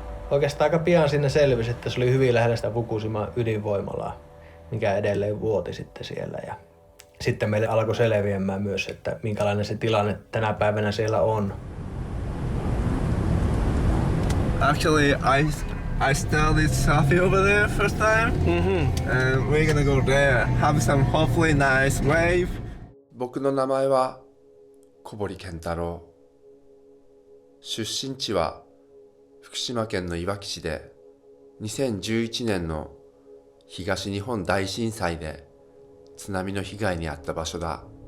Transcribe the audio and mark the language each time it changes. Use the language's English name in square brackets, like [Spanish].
[Finnish] Oikeastaan aika pian sinne selvisi, että se oli hyvin lähellä sitä Fukushiman ydinvoimalaa, mikä edelleen vuoti sitten siellä. Ja sitten meille alkoi selviämään myös, että minkälainen se tilanne tänä päivänä siellä on. [English] Actually, I studied surfing over there first time. And we're gonna go there, have some hopefully nice wave. [Japanese] 僕の名前は小堀健太郎。出身地は福島県のいわき市で2011年の東日本大震災で津波の被害に遭った場所だ。